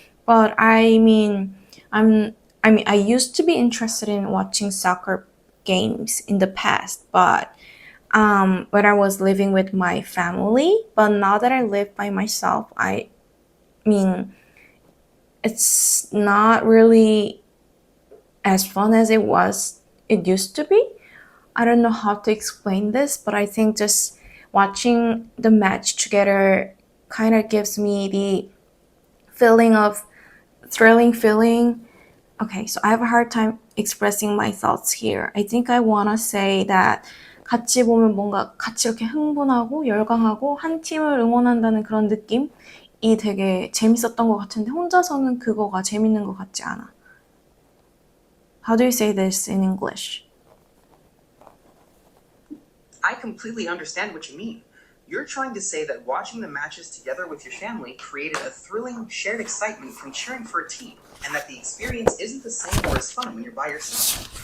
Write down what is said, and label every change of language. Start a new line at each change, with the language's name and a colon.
English: But I used to be interested in watching soccer games in the past, but when I was living with my family, but now that I live by myself, mean it's not really as fun as it used to be. I don't know how to explain this, but I think just watching the match together kind of gives me the thrilling feeling. Okay, so I have a hard time expressing my thoughts here. I think I want to say that
Korean: 같이 보면 뭔가 같이 이렇게 흥분하고 열광하고 한 팀을 응원한다는 그런 느낌이 되게 재밌었던 것 같은데 혼자서는 그거가 재밌는 것 같지 않아.
English: How do you say this in English? I completely understand what you mean. You're trying to say that watching the matches together with your family created a thrilling, shared excitement from cheering for a team, and that the experience isn't the same or as fun when you're by yourself.